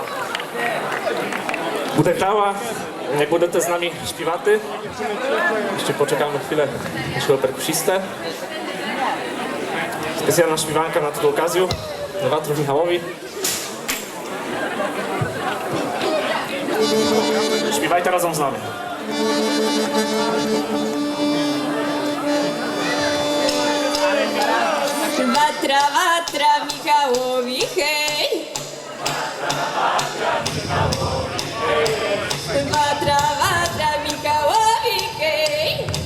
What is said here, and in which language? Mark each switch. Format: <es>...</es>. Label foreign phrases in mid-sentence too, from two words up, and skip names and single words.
<pl>Bude grała, nie budete z nami śpiewaty. Jeszcze poczekamy chwilę naszego perkusistę. Specjalna śpiewanka na tę okazję. Do Watrów Michałowi. Śpiewajcie razem z nami. Watra, watra Michałowi, hej! Watra, watra Michałowi, hej!</pl>